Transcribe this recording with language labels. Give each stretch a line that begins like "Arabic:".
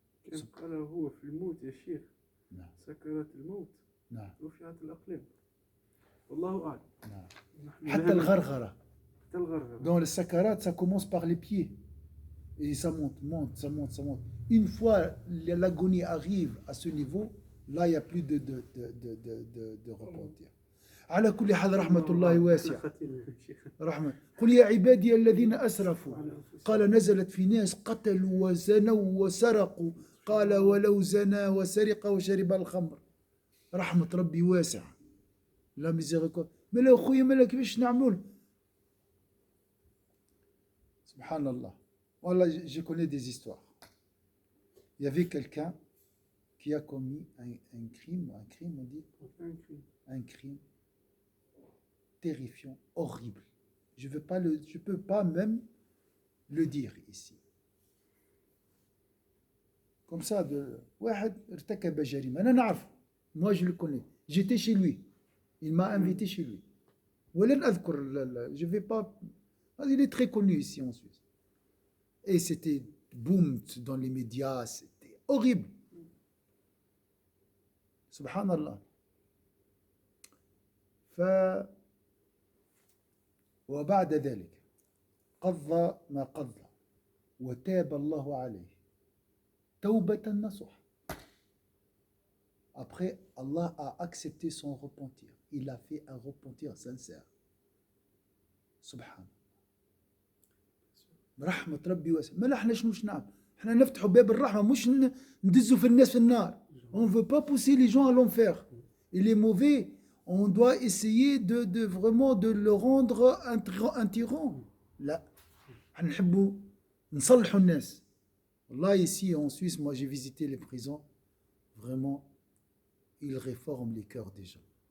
Arabic: كان قال هو في الموت يا شيخ نعم سكرات الموت نعم رفعت الأقلام والله أعلم. نعم. نحن حتى لا الغرغرة. حتى الغرغرة.
French: Dans le sakarat, ça commence par les pieds. Et ça monte, ça monte, ça monte. Une fois l'agonie arrive à ce niveau, là, il n'y a plus de repentir.
Arabic: على كل حال رحمة الله واسعة. رحمة. قل يا عبادي الذين أسرفوا. قال نزلت في ناس قتلوا وزنوا وسرقوا. قال ولو زنى وسرق وشرب الخمر. رحمة ربي واسعة. لا miséricorde.
French: Mais là,
Arabic: خويا مالك كيفاش نعملوا؟ سبحان الله.
French: Voilà, je connais des histoires. Il y avait quelqu'un qui a commis un crime, on dit, un crime terrifiant, horrible. Je peux pas même le dire ici. Comme ça,
Arabic: واحد ارتكب جريمة. أنا نعرف.
French: Moi, je le connais. J'étais chez lui. Il m'a invité chez lui.
Arabic: ولن أذكر.
French: Je vais pas. Il est très connu ici en Suisse. Et c'était boom dans les médias, c'était horrible.
Arabic: Subhanallah. وبعد ذلك قضى ما قضى وتاب الله عليه توبة نصوح.
French: Après, Allah a accepté son repentir. Il a fait un repentir sincère.
Arabic: Subhanallah. رحمة ربي واسعة. ما احنا شنو نعمل؟ احنا نفتحوا باب الرحمة مش ندزوا في الناس في النار.
French: On ne veut pas pousser les gens à l'enfer. Et les mauvais, on doit essayer de vraiment de le rendre un tyran.
Arabic: لا. احنا نحبوا نصلحوا الناس.
French: Là ici en Suisse, moi j'ai visité les prisons. Vraiment, il réforme les cœurs des gens.